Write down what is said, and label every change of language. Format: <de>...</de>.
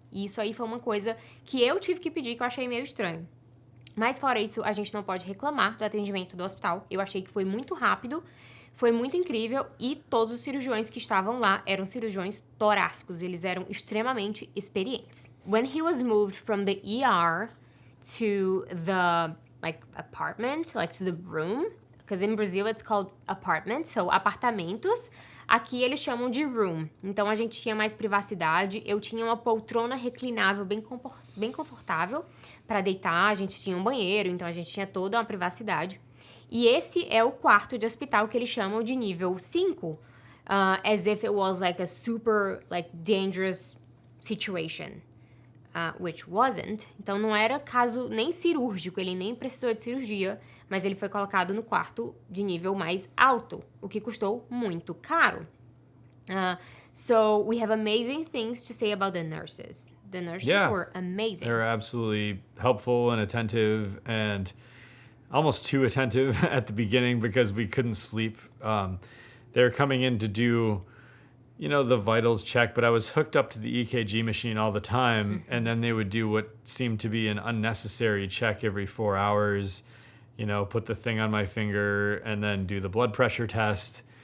<pt>E isso aí foi uma coisa que eu tive que pedir, que eu achei meio estranho. Mas fora isso, a gente não pode reclamar do atendimento do hospital. Eu achei que foi muito rápido, Foi muito incrível e todos os cirurgiões que estavam lá eram cirurgiões torácicos. Eles eram extremamente experientes.</pt> <en>When he was moved from the ER to the apartment, to the room, because in Brazil it's called apartment, so apartamentos.</en> <pt>Aqui eles chamam de room. Então a gente tinha mais privacidade. Eu tinha uma poltrona reclinável bem confortável para deitar. A gente tinha um banheiro, então a gente tinha toda uma privacidade. E esse é o quarto de hospital que eles chamam de nível 5.</pt> <en>As if it was a super dangerous situation. Which wasn't.</en> <pt>Então não era caso nem cirúrgico, ele nem precisou de cirurgia, mas ele foi colocado no quarto de nível mais alto, o que custou muito caro.</pt> <en>So we have amazing things to say about the nurses. The nurses were amazing. They were absolutely helpful and attentive, and almost too attentive at the beginning because we couldn't sleep. They were coming in to do the vitals check, but I was hooked up to the EKG machine all the time, and then they would do what seemed to be an unnecessary check every 4 hours, put the thing on my finger and then do the blood pressure test.</en>